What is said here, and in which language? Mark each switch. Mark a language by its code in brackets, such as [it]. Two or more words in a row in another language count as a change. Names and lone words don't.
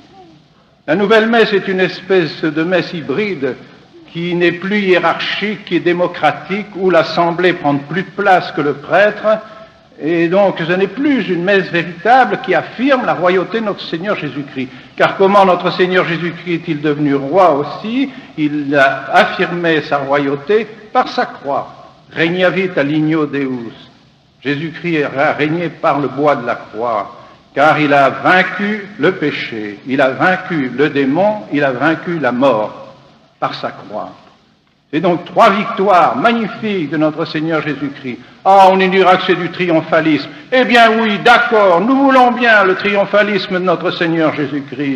[fr] La nouvelle messe est une espèce de messe hybride qui n'est plus hiérarchique, qui est démocratique, où l'assemblée prend plus de place que le prêtre. Et donc, ce n'est plus une messe véritable qui affirme la royauté de notre Seigneur Jésus-Christ. Car comment notre Seigneur Jésus-Christ est-il devenu roi aussi? Il a affirmé sa royauté par sa croix. [la] Regnavit a ligno Deus. [fr] Jésus-Christ a régné par le bois de la croix, car il a vaincu le péché, il a vaincu le démon, il a vaincu la mort par sa croix. C'est donc 3 victoires magnifiques de notre Seigneur Jésus-Christ. Ah, on nous dira que c'est du triomphalisme. Eh bien oui, d'accord, nous voulons bien le triomphalisme de notre Seigneur Jésus-Christ.